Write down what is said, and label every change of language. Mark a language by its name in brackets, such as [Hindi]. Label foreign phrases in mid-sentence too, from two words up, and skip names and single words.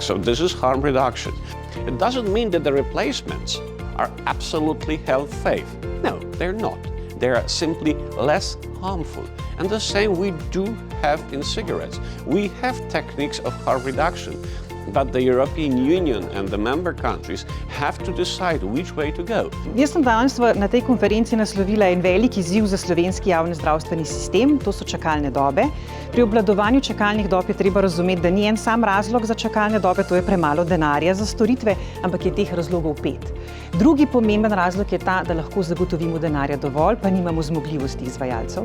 [English] So this is harm reduction. It doesn't mean that the replacements are absolutely health safe. No, they're not. They are simply less harmful. And the same we do have in cigarettes. We have techniques of harm reduction, but the European Union and the member countries have to decide which way to go. [Slovenian] Jaz sem danes na tej konferenci naslovila en velik izziv za slovenski javni zdravstveni sistem, to so čakalne dobe. Pri obvladovanju čakalnih dob je treba razumeti, da ni en sam razlog za čakalne dobe, to je premalo denarja za storitve, ampak je teh razlogov 5. Drugi pomemben razlog je ta, da lahko zagotovimo denarja dovolj, pa nimamo zmogljivosti izvajalcev.